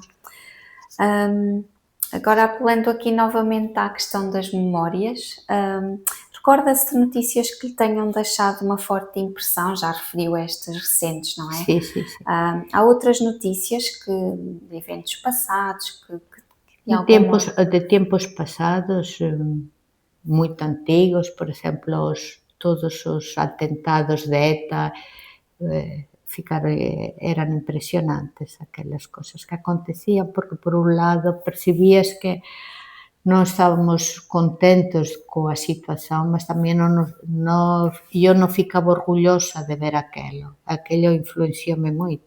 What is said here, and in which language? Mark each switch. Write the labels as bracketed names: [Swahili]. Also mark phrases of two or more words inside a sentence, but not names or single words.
[Portuguese] Hum, Agora, apelando aqui novamente à questão das memórias, recorda-se de notícias que lhe tenham deixado uma forte impressão? Já referiu estas recentes, não é? Sim, sim, sim. Há outras notícias de eventos passados que de algum modo... [Galician] De tempos pasados, moito antigos, por exemplo, todos os atentados de ETA, eran impresionantes aquelas cousas que acontecían, porque por un lado percibías que non estábamos contentos coa situación, mas tamén eu non ficaba orgullosa de ver aquelo influencioume moito.